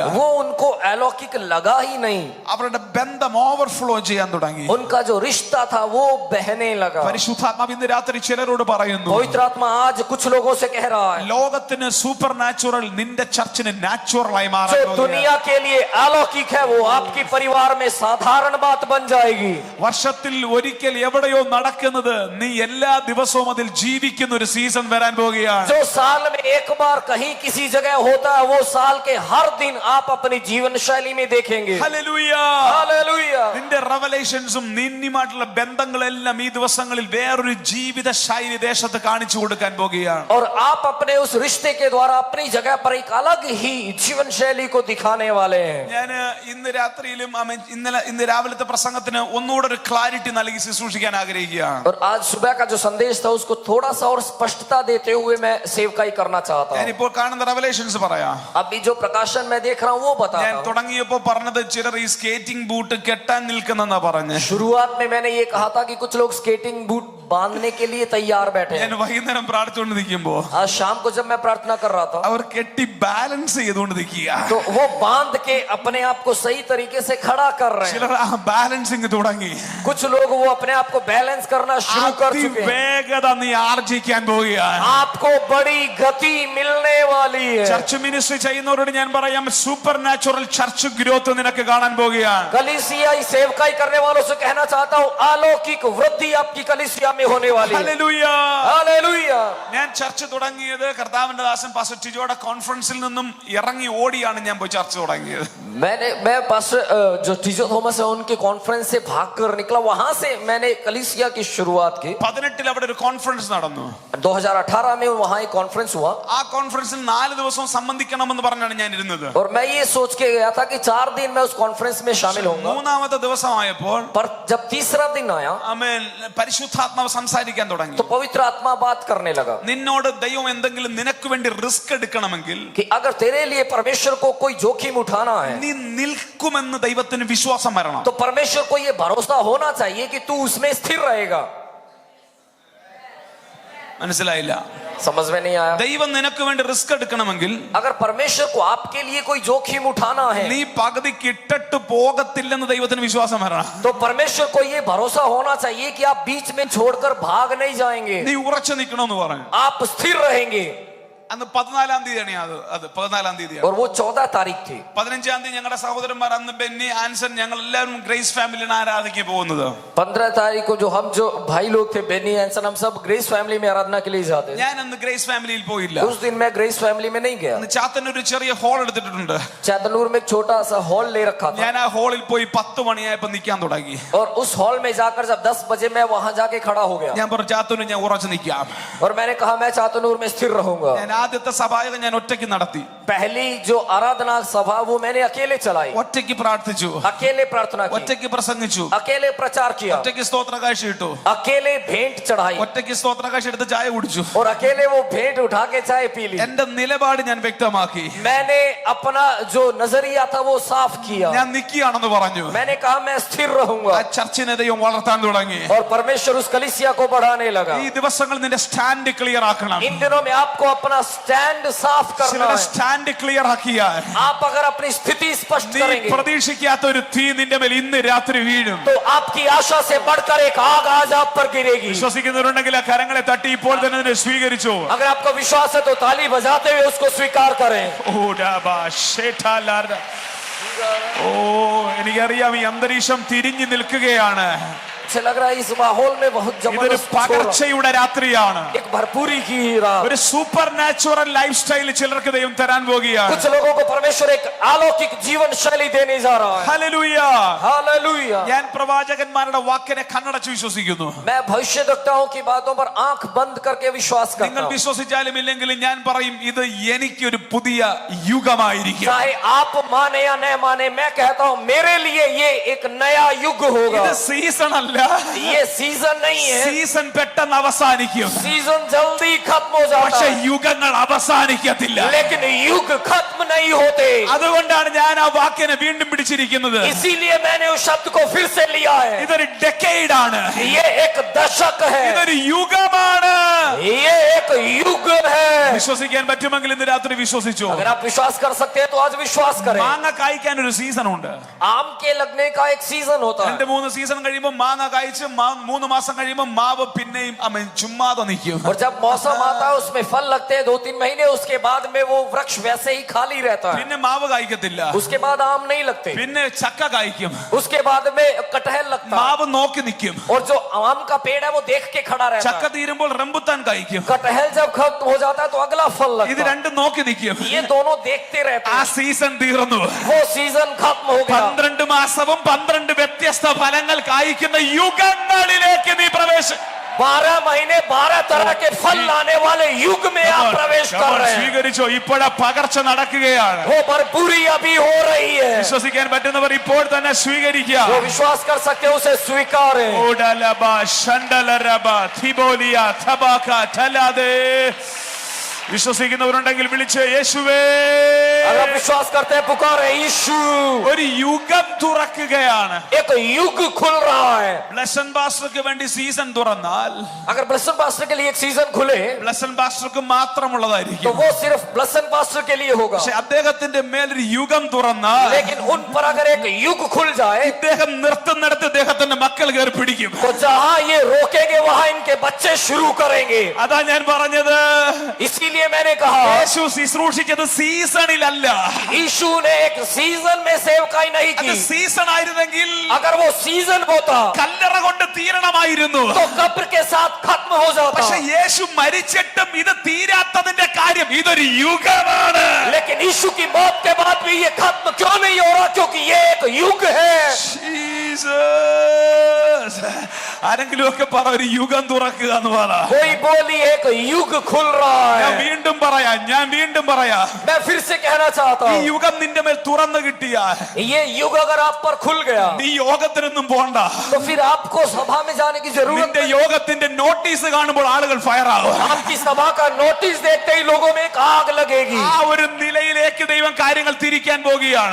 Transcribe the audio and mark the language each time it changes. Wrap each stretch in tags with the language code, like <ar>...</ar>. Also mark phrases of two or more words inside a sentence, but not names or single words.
<hi>वो उनको अलौकिक लगा ही नहीं।</hi> <ml>അവരുടെ ബന്ധം ഓവർഫ്ലോ ചെയ്യാൻ തുടങ്ങി.</ml> <hi>उनका जो रिश्ता था वो बहने लगा।</hi> <ml>പരിശുദ്ധാത്മാവ് ഇന്ന് രാത്രി ചിലരോട് പറയുന്നു,</ml> <hi>पवित्र आत्मा आज कुछ लोगों से कह रहा है</hi> <ml>ലോകത്തിന്</ml> <en>super natural</en> <ml>നിന്റെ ചർച്ചിന് നാച്ചുറലായി</ml> <hi>जो</hi> <ml>മാറാൻ</ml> <hi>दुनिया के लिए अलौकिक है वो आपके परिवार में साधारण बात बन जाएगी।</hi> <ml>വർഷത്തിൽ ഒരിക്കൽ എവിടെയോ നടക്കുന്നത് നീ എല്ലാ ദിവസവും അതിൽ ജീവിക്കുന്ന ഒരു സീസൺ വരാൻ പോകുകയാണ്.</ml> <hi>जो साल में एक बार कहीं किसी जगह होता है वो साल के हर दिन आप अपनी जीवन शैली में देखेंगे।</hi> <ml>ഹല്ലേലൂയ.</ml> <hi>हालेलुया।</hi> <ml>നിന്റെ റെവലേഷൻസും നിന്നുമായിട്ടുള്ള ബന്ധങ്ങളെല്ലാം ഈ ദിവസങ്ങളിൽ വേറൊരു ജീവിത ശൈലി ദേശത്ത് കാണിച്ചു കൊടുക്കാൻ പോകുകയാണ്. പോവുകയാണ്.</ml> <hi>और आप अपने उस रिश्ते के द्वारा अपनी जगह पर एक अलग ही जीवन शैली को दिखाने वाले हैं.</hi> <ml>ഞാൻ ഇന്ന് രാത്രിയിലും ഇന്ന് രാവിലത്തെ പ്രസംഗത്തിന് ഒന്നുകൂടെ ഒരു ക്ലാരിറ്റി നൽകി ശുശ്രൂഷിക്കാൻ ആഗ്രഹിക്കുകയാണ്.</ml> <hi>और आज सुबह का जो संदेश था उसको थोड़ा सा और स्पष्टता देते हुए मैं सेवकाई करना चाहता हूँ.</hi> <ml>ഞാനിപ്പോൾ കാണുന്ന റെവലേഷൻസ് പറയാം.</ml> <hi>अभी जो प्रकाशन मैं देख रहा हूँ वो बता</hi> <ml>ഞാൻ</ml> <hi>रहा हूँ.</hi> <ml>തുടങ്ങിയപ്പോൾ പറഞ്ഞത് ചിലർ ഈ</ml> <en>skating boot</en> <ml>കെട്ടാൻ നിൽക്കുന്നെന്നാ പറഞ്ഞ്.</ml> <hi>शुरुआत में मैंने ये कहा था कि कुछ लोग</hi> <en>skating boot</en> <hi>बांधने के लिए तैयार बैठे</hi> <ml>ഞാൻ</ml> <hi>हैं.</hi> <ml>വൈകുന്നേരം പ്രാർത്ഥിച്ചുകൊണ്ട് നിൽക്കുമ്പോ</ml> <hi>आज शाम को जब मैं प्रार्थना कर रहा था</hi> <ml>അവർ കെട്ടി ബാലൻസ് ചെയ്തുകൊണ്ട് നിൽക്കുക.</ml> <hi>तो वो बांध के अपने आप को सही तरीके से खड़ा कर रहे हैं.</hi> <ml>ചിലർ ആ ബാലൻസിങ് തുടങ്ങി.</ml> <hi>कुछ लोग वो अपने आप को बैलेंस करना शुरू कर चुके हैं.</hi> <ml>വേഗത നീ ആർജിക്കാൻ പോവുകയാണ്.</ml> <hi>आपको बड़ी गति मिलने वाली है.</hi> <en>church ministry</en> <ml>ചെയ്യുന്നവരോട് ഞാൻ പറയാം,</ml> <en>super natural church growth</en> <ml>നിനക്ക് കാണാൻ പോവുകയാണ്.</ml> <hi>कलीसियाई सेवकाई करने वालों से कहना चाहता हूँ, अलौकिक वृद्धि आपकी कलीसिया में होने वाली है.</hi> <ml>ഹല്ലേലൂയ.</ml> <hi>हालेलुया.</hi> <ml>ഞാൻ ചർച്ച് തുടങ്ങിയത് കർത്താവിന്റെ ദാസൻ പാസ്റ്റർ ടിജോയുടെ കോൺഫറൻസിൽ നിന്നും ഇറങ്ങി ഓടിയാണ് ഞാൻ പോയി ചർച്ച് തുടങ്ങിയത്.</ml> <hi>मैं पास्टर जो टीजो थॉमस है उनके कॉन्फ्रेंस से भाग कर निकला, वहां से मैंने कलीसिया की शुरुआत की.</hi> <ml>18 അവിടെ ഒരു കോൺഫറൻസ് നടന്നു.</ml> <hi>2018 में वहां एक कॉन्फ्रेंस हुआ</hi> <ml>ആ കോൺഫറൻസിൽ 4 ദിവസം സംബന്ധിക്കണമെന്ന് പറഞ്ഞാണ് ഞാൻ ഇരുന്നത്.</ml> <hi>और मैं ये सोच के गया था कि 4 दिन मैं उस कॉन्फ्रेंस में शामिल होऊंगा.</hi> <ml>മൂന്നാമത്തെ ദിവസമായപ്പോൾ</ml> <hi>पर जब तीसरा दिन आया</hi> <ml>ആമേൻ പരിശുദ്ധാത്മാവ് സംസാരിക്കാൻ തുടങ്ങി.</ml> <hi>तो पवित्र आत्मा बात करने लगा</hi> <ml>നിന്നോട് ദൈവം എന്തെങ്കിലും നിനക്ക് വേണ്ടി റിസ്ക് എടുക്കണമെങ്കിൽ</ml> <hi>कि अगर तेरे लिए परमेश्वर को कोई जोखिम उठाना है</hi> <ml>നീ നിൽക്കുമെന്ന് ദൈവത്തിന് വിശ്വാസം വരണം.</ml> <hi>तो परमेश्वर को ये भरोसा होना चाहिए कि तू उसमें स्थिर रहेगा.</hi> <ml>മനസ്സിലായില്ല?</ml> <hi>समझ में नहीं आया.</hi> <ml>ദൈവം നിനക്ക് വേണ്ടി റിസ്ക് എടുക്കണമെങ്കിൽ</ml> <hi>अगर परमेश्वर को आपके लिए कोई जोखिम उठाना है</hi> <ml>നീ പകുതിക്ക് ഇട്ടിട്ട് പോകത്തില്ലെന്ന് ദൈവത്തിന് വിശ്വാസം വരണം.</ml> <hi>तो परमेश्वर को ये भरोसा होना चाहिए कि आप बीच में छोड़कर भाग नहीं जाएंगे,</hi> <ml>നീ ഉറച്ചു നിൽക്കണമെന്ന് പറഞ്ഞു.</ml> <hi>आप स्थिर रहेंगे.</hi> <ml>അന്ന് 14-ാം തീയതിയാണ് അത് 14-ാം തീയതിയാണ്.</ml> <hi>और वो 14 तारीख थी.</hi> <ml>15-ാം തീയതി ഞങ്ങളുടെ സഹോദരന്മാർ അന്ന് ബെന്നി ആൻസൺ ഞങ്ങൾ എല്ലാവരും ഗ്രേസ് ഫാമിലിനെ ആരാധിക്കാൻ പോകുന്നത്.</ml> <hi>15 तारीख को जो हम जो भाई लोग थे बेनी एंसन, हम सब ग्रेस फैमिली में आराधना के लिए जाते थे.</hi> <ml>ഞാൻ അന്ന് ഗ്രേസ് ഫാമിലിയിൽ പോയില്ല.</ml> <hi>उस दिन मैं ग्रेस फैमिली में नहीं गया.</hi> <ml>അന്ന് ചാത്തന്നൂർ ഒരു ചെറിയ ഹോൾ എടുത്തിട്ടുണ്ട്.</ml> <hi>चैतनूर में एक छोटा सा हॉल ले रखा था</hi> <ml>ഞാൻ ആ ഹോളിൽ പോയി 10 മണിയായപ്പോൾ നിൽക്കാൻ തുടങ്ങി.</ml> <hi>और उस हॉल में जाकर जब 10 बजे मैं वहां जाके खड़ा हो गया</hi> <ml>ഞാൻ പറഞ്ഞു ചാത്തന്നൂർ ഞാൻ ഉറച്ചു നിൽക്കാം.</ml> <hi>और मैंने कहा मैं चातनूर में स्थिर रहूंगा.</hi> <ml>ഞാൻ ആദ്യത്തെ സഭായോഗം ഞാൻ ഒറ്റയ്ക്ക് നടത്തി.</ml> <hi>पहली जो आराधना सभा वो मैंने अकेले चलाई,</hi> <ml>ഒറ്റയ്ക്ക് പ്രാർത്ഥിച്ചു,</ml> <hi>अकेले प्रार्थना की,</hi> <ml>ഒറ്റയ്ക്ക് പ്രസംഗിച്ചു,</ml> <hi>अकेले प्रचार किया,</hi> <ml>ഒറ്റയ്ക്ക് സ്തോത്ര കാഴ്ച ഇട്ടു,</ml> <hi>अकेले भेंट चढ़ाई</hi> <ml>ഒറ്റയ്ക്ക് സ്തോത്ര കാഴ്ച എടുത്ത് ചായ കുടിച്ചു.</ml> <hi>और अकेले वो भेंट उठा के चाय पी ली.</hi> <ml>എന്റെ നിലപാട് ഞാൻ വ്യക്തമാക്കി.</ml> <hi>मैंने अपना जो नजरिया था वो साफ किया.</hi> <ml>ഞാൻ നിൽക്കുകയാണെന്ന് പറഞ്ഞു.</ml> <hi>मैंने कहा मैं स्थिर रहूंगा.</hi> <ml>ആ ചർച്ചിനെ ദൈവം വളർത്താൻ തുടങ്ങി.</ml> <hi>और परमेश्वर उस कलीसिया को बढ़ाने लगा.</hi> <ml>ഈ ദിവസങ്ങൾ നിന്റെ</ml> <en>stand clear</en> <ml>ആക്കണം.</ml> <hi>इन दिनों में आपको अपना स्टैंड साफ करना</hi> <ml>ചിലരുടെ</ml> <hi>है.</hi> <en>stand clear</en> <ml>ആക്കിയാൽ</ml> <hi>आप अगर अपनी स्थिति स्पष्ट</hi> <ml>നീ</ml> <hi>करेंगे</hi> <ml>പ്രതീക്ഷിക്കാത്ത ഒരു തീ നിന്റെ മേൽ ഇന്ന് രാത്രി വീഴും.</ml> <hi>तो आपकी आशा से बढ़कर एक आग आज आप पर गिरेगी.</hi> <ml>വിശ്വസിക്കുന്നവരുണ്ടെങ്കിൽ ആ കരങ്ങളെ തട്ടി ഇപ്പോൾ തന്നെ അതിനെ സ്വീകരിച്ചു.</ml> <hi>अगर आपको विश्वास है तो ताली बजाते हुए उसको स्वीकार करें.</hi> <ml>ഓ എനിക്കറിയാം ഈ അന്തരീക്ഷം തിരിഞ്ഞു നിൽക്കുകയാണ്.</ml> <hi>मुझे लग रहा है इस माहौल में बहुत</hi> <ml>ഇതൊരു</ml> <hi>जबरदस्त</hi> <ml>പകർച്ചയുടെ രാത്രിയാണ്.</ml> <hi>एक भरपूरी की रात.</hi> <ml>ഒരു</ml> <en>super natural life style</en> <ml>ചിലർക്ക് ദൈവം തരാൻ പോകുകയാണ്.</ml> <hi>कुछ लोगों को परमेश्वर एक अलौकिक जीवन शैली देने जा रहा है.</hi> <ml>ഹല്ലേലൂയ.</ml> <hi>हालेलुया.</hi> <ml>ഞാൻ പ്രവാചകന്മാരുടെ വാക്കിനെ കണ്ണടച്ച് വിശ്വസിക്കുന്നു.</ml> <hi>मैं भविष्यद्वक्ताओं की बातों पर आंख बंद करके विश्वास करता</hi> <ml>നിങ്ങൾ</ml> <hi>हूं.</hi> <ml>വിശ്വസിച്ചാലും ഇല്ലെങ്കിലും ഞാൻ പറയും ഇത് എനിക്കൊരു പുതിയ യുഗമായിരിക്കും.</ml> <hi>चाहे आप माने या न माने, मैं कहता हूं मेरे लिए ये एक नया युग होगा.</hi> <ml>ഇത് സീസൺ അല്ല,</ml> <hi>ये सीजन नहीं है.</hi> <ml>സീസൺ പെട്ടെന്ന് അവസാനിക്കും.</ml> <hi>सीजन जल्दी खत्म हो जाता</hi> <ml>പക്ഷെ</ml> <hi>है</hi> <ml>യുഗങ്ങൾ അവസാനിക്കത്തില്ല.</ml> <hi>लेकिन युग खत्म नहीं होते.</hi> <ml>അതുകൊണ്ടാണ് ഞാൻ ആ വാക്കിനെ വീണ്ടും പിടിച്ചിരിക്കുന്നത്.</ml> <hi>इसीलिए मैंने उस शब्द को फिर से लिया है.</hi> <ml>ഇതൊരു ഡെക്കേഡ് ആണ്,</ml> <hi>ये एक दशक है,</hi> <ml>ഇതൊരു യുഗമാണ്.</ml> <hi>ये एक युग है.</hi> <ml>വിശ്വസിക്കാൻ പറ്റുമെങ്കിൽ ഇന്ന് രാത്രി വിശ്വസിച്ചു.</ml> <hi>अगर आप विश्वास कर सकते हैं तो आज विश्वास करें.</hi> <ml>മാങ്ങ കായ്ക്കാൻ ഒരു സീസൺ ഉണ്ട്.</ml> <hi>आम के लगने का एक सीजन होता है.</hi> <ml>2-3 സീസൺ കഴിയുമ്പോൾ മാങ്ങ കായ്ച്ച് 3 മാസം കഴിയുമ്പോൾ മാവ് പിന്നെയും ചുമ്മാതെ നിൽക്കും.</ml> <hi>और जब मौसम आता है उसमें फल लगते हैं 2-3 महीने, उसके बाद में वो वृक्ष वैसे ही खाली रहता है.</hi> <ml>പിന്നെ മാവ് കായ്ക്കത്തില്ല.</ml> <hi>उसके बाद आम नहीं लगते.</hi> <ml>പിന്നെ ചക്ക കായ്ക്കും.</ml> <hi>उसके बाद में कटहल लगता है.</hi> <ml>മാവ് നോക്കി നിൽക്കും.</ml> <hi>और जो आम का पेड़ है वो देख के खड़ा रहता</hi> <ml>ചക്ക</ml> <hi>है.</hi> <ml>തീരുമ്പോൾ റംബുട്ടാൻ കായ്ക്കും.</ml> <hi>कटहल जब खत्म हो जाता है तो अगला फल</hi> <ml>ഇത്</ml> <hi>लगता है.</hi> <ml>രണ്ടും നോക്കി നിൽക്കും.</ml> <hi>ये दोनों देखते रहते</hi> <ml>ആ</ml> <hi>हैं.</hi> <ml>സീസൺ തീർന്നു.</ml> <hi>वो सीजन खत्म हो गया.</hi> <ml>12 മാസവും 12 വ്യത്യസ്ത ഫലങ്ങൾ കായ്ക്കുന്ന യുഗങ്ങളിലേക്ക് നീ</ml> <hi>12 महीने 12 तरह के फल लाने वाले युग में आप प्रवेश कर रहे हैं।</hi> <ml>സ്വീകരിച്ചോ. ഇപ്പോഴാ പകർച്ച നടക്കുകയാണ്.</ml> <hi>वो भरपूरी अभी हो रही है।</hi> <ml>വിശ്വസിക്കാൻ പറ്റുന്നവർ ഇപ്പോൾ തന്നെ സ്വീകരിക്കുക.</ml> <hi>वो विश्वास कर सकते हो, उसे स्वीकारें। ഓഡലബ ഷണ്ടലരബ തിബോലിയ തബക തലാദേ.</hi> <ml>വിശ്വസിക്കുന്നവരുണ്ടെങ്കിൽ വിളിച്ച് യേശുവേ.</ml> <hi>अगर विश्वास करते हैं पुकारे यीशु।</hi> <ml>ഒരു യുഗം തുറക്കുകയാണ്.</ml> <hi>एक युग खुल रहा है।</hi> <ml>ബ്ലസൻ പാസ്റ്റർക്ക് വേണ്ടി സീസൺ തുറന്നാൽ</ml> <hi>अगर ब्लसन पास्टर के लिए एक सीजन खुले</hi> <ml>ബ്ലസൻ പാസ്റ്റർക്ക്</ml> <hi>तो</hi> <ml>മാത്രമുള്ളതായിരിക്കും.</ml> <hi>वो सिर्फ ब्लसन पास्टर के लिए होगा।</hi> <ml>പക്ഷെ അദ്ദേഹത്തിന്റെ മേലൊരു യുഗം തുറന്നാൽ</ml> <hi>लेकिन उन पर अगर एक युग खुल जाए</hi> <ml>ഇദ്ദേഹം നിർത്തുന്നിടത്ത് അദ്ദേഹത്തിന്റെ മക്കൾ കയറി പിടിക്കും.</ml> <hi>तो जहां ये रोकेंगे वहां इनके बच्चे शुरू करेंगे।</hi> <ml>അതാ ഞാൻ പറഞ്ഞത്.</ml> <hi>इसीलिए मैंने कहा</hi> <ml>യേശു ശുശ്രൂഷിച്ചത് സീസണിലല്ല.</ml> <hi>यीशु ने एक सीजन में सेवकाई नहीं</hi> <ml>അത്</ml> <hi>की।</hi> <ml>സീസൺ ആയിരുന്നെങ്കിൽ</ml> <hi>अगर वो सीजन होता</hi> <ml>കല്ലറ കൊണ്ട് തീരണമായിരുന്നു.</ml> <hi>तो कब्र के साथ खत्म हो जाता।</hi> <ml>പക്ഷെ യേശു മരിച്ചിട്ടും ഇത് തീരാത്തതിന്റെ കാര്യം ഇതൊരു യുഗമാണ്.</ml> <hi>लेकिन यीशु की मौत के बाद भी ये खत्म क्यों नहीं हो रहा? क्योंकि ये एक युग है।</hi> <ml>ജീസസ്. ആരെങ്കിലും ഒക്കെ പറ ഒരു യുഗം തുറക്കുക എന്ന് പറ.</ml> <hi>कोई बोली एक युग खुल रहा</hi> <ml>ഞാൻ</ml> <hi>है।</hi> <ml>വീണ്ടും പറയാം.</ml> <hi>मैं फिर से कहना चाहता</hi> <ml>ഈ</ml> <hi>हूँ,</hi> <ml>യുഗം നിന്റെ മേൽ തുറന്നു കിട്ടിയാൽ</ml> <hi>ये युग अगर आप पर खुल गया</hi> <ml>നീ യോഗത്തിനൊന്നും പോണ്ട.</ml> <hi>तो फिर आपको सभा में जाने की जरूरत</hi> <ml>നിന്റെ</ml> <hi>नहीं।</hi> <ml>യോഗത്തിന്റെ നോട്ടീസ് കാണുമ്പോൾ ആളുകൾ ഫയർ ആവും.</ml> <hi>आपकी सभा का नोटिस देखते ही लोगों में एक आग लगेगी।</hi> <ml>ആ ഒരു നിലയിലേക്ക് ദൈവം കാര്യങ്ങൾ തിരിക്കാൻ പോകുകയാണ്.</ml>